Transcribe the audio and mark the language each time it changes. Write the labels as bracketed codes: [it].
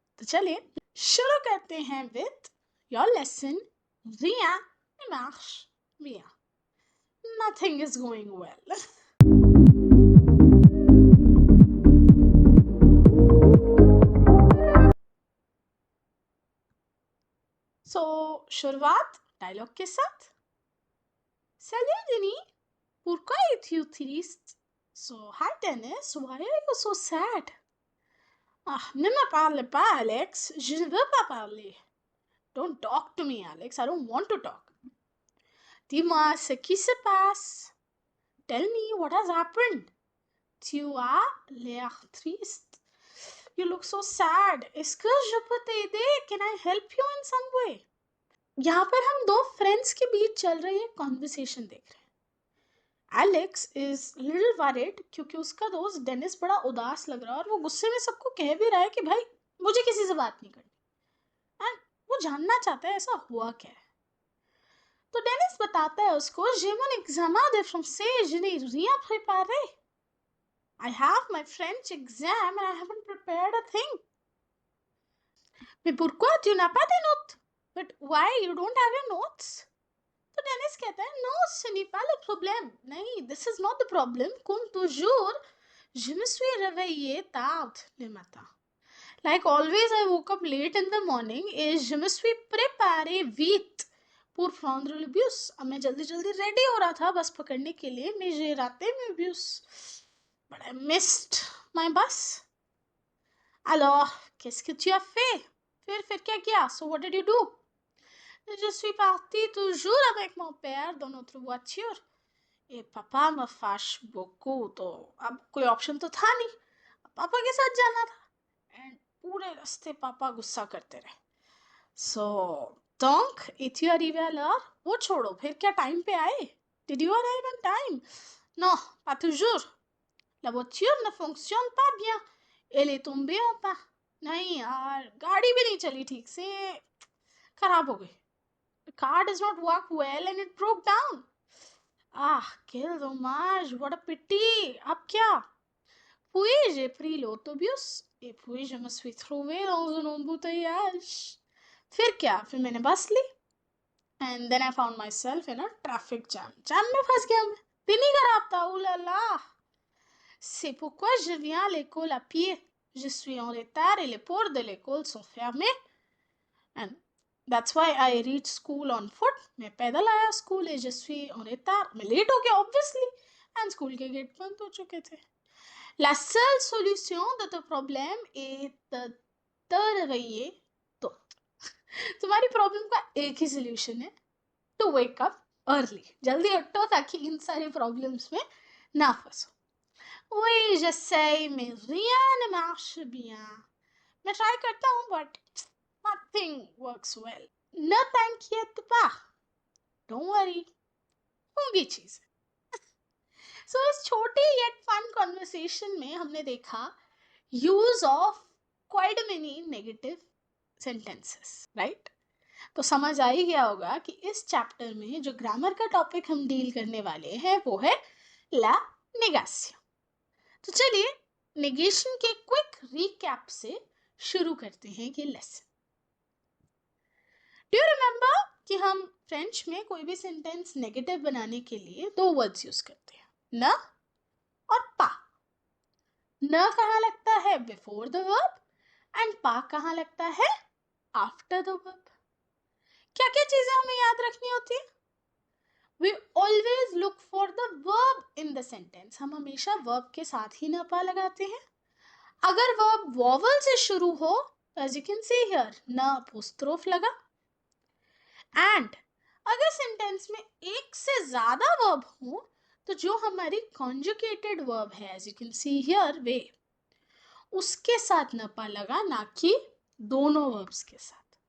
[hi] तो चलिए शुरू करते हैं [en] with your lesson [fr] rien ne marche bien. [en] Nothing is going well. [hi] So शुरुआत डायलॉग के साथ. [fr] Salut Denis, pourquoi es-tu triste? [en] So hi Dennis, why are you so sad? [fr] Ah, ne me parle pas Alex, je ne veux pas parler. [en] Don't talk to me Alex, I don't want to talk. [fr] Dis-moi ce qui se passe. [en] Tell me what has happened. [fr] Tu as l'air triste. [en] You look so sad. [fr] Est-ce que je peux t'aider? [en] Can I help you in some way? [hi] यहाँ पर हम दो friends के बीच चल रही है conversation देख रहे हैं. एलेक्स [en] is little worried [hi] क्योंकि उसका दोस्त डेनिस बड़ा उदास लग रहा है और वो गुस्से में सबको कह भी रहा है कि भाई मुझे किसी से बात नहीं करनी. एंड वो जानना चाहता है ऐसा हुआ क्या है. तो डेनिस बताता है उसको [fr] j'ai mon examen de français, je n'ai rien préparé. [en] I have my French exam and I haven't prepared a thing. [fr] Mais pourquoi tu n'as pas de notes? [en] But why you don't have your notes? [hi] तो Dennis कहता है no [fr] ce n'est pas le problème. नहीं, [en] this is not the problem. [fr] Comme toujours, je me suis réveillée tard le matin. [en] Like always, I woke up late in the morning [fr] et je me suis préparée vite pour prendre le bus. [hi] अब मैं जल्दी जल्दी ready हो रहा था बस पकड़ने के लिए, [fr] mais j'ai raté mes bus. [en] But I missed my bus. [fr] Alors, qu'est-ce que tu as fait? [hi] फिर क्या किया? [en] So what did you do? [fr] Je suis partie toujours avec mon père dans notre voiture. Et पापा me fâche beaucoup. [hi] तो अब कोई option तो था नहीं, पापा के साथ जाना था. एंड पूरे रास्ते पापा गुस्सा करते रहे. [fr] सो donc es-tu arrivé à l'heure? [hi] वो छोड़ो, फिर क्या टाइम पे आए? [en] Did you arrive on time? [fr] Non, pas toujours. La voiture ne fonctionne pas bien. Elle est tombée en panne. [hi] नहीं यार, गाड़ी भी नहीं चली ठीक से, खराब हो गई. [en] The car does not work well and it broke down. [fr] Ah, quel dommage, [en] what a pity. [hi] अब क्या? [fr] Puis j'ai pris l'autobus et puis je me suis trouvée dans un embouteillage. [hi] फिर क्या? फिर मैंने बस ली. [en] And then I found myself in a traffic jam. [hi] Jam में फंस गया मैं. दिन ही खराब था. [fr] Oh là là. C'est pourquoi je viens à l'école à pied. Je suis en retard et les portes de l'école sont fermées. [en] And that's why I reach school on foot. [hi] मैं पैदल आया school [fr] et je suis en retard. [hi] मैं late हो गया obviously. And school के gate बंद हो चुके थे. [fr] La seule solution de ton problème est de te réveiller tôt. [hi] तुम्हारी प्रॉब्लम का एक ही सोल्यूशन है, [en] To wake up early. [hi] जल्दी उठो ताकि इन सारी प्रॉब्लम्स में ना फंसो. [fr] Oui, j'essaie, mais rien ne marche bien. [hi] मैं ट्राई करता हूँ but [en] nothing works well. [fr] Ne t'inquiète pas. [en] Don't worry. [hi] होंगी चीज़. सो इस छोटी येट फन कॉन्वर्सेशन में हमने देखा [en] use of quite many negative sentences, [hi] right? तो समझ आ ही गया होगा कि इस चैप्टर में जो ग्रामर का टॉपिक हम डील करने वाले हैं वो है ला नेगेशन. तो चलिए नेगेशन के क्विक रिकैप से शुरू करते हैं ये लेसन. [en] do you remember [hi] कि हम फ्रेंच में कोई भी सेंटेंस नेगेटिव बनाने के लिए दो वर्ड्स यूज करते हैं, न और पा. न कहाँ लगता है? [en] Before the verb. [hi] एंड पा कहाँ लगता है? [en] After the verb. [hi] क्या क्या चीजें हमें याद रखनी होती है? [en] We always look for the verb in the sentence. [hi] हम हमेशा वर्ब के साथ ही न पा लगाते हैं. अगर वर्ब वॉवल से शुरू हो तो [en] as you can see here [hi] न अपोस्ट्रोफ लगा. एंड अगर सेंटेंस में एक से ज्यादा वर्ब हो तो जो हमारी कॉन्जुगेटेड वर्ब है [en] as you can see here [hi] वे उसके साथ न पा लगा, ना कि दोनों वर्ब्स के साथ.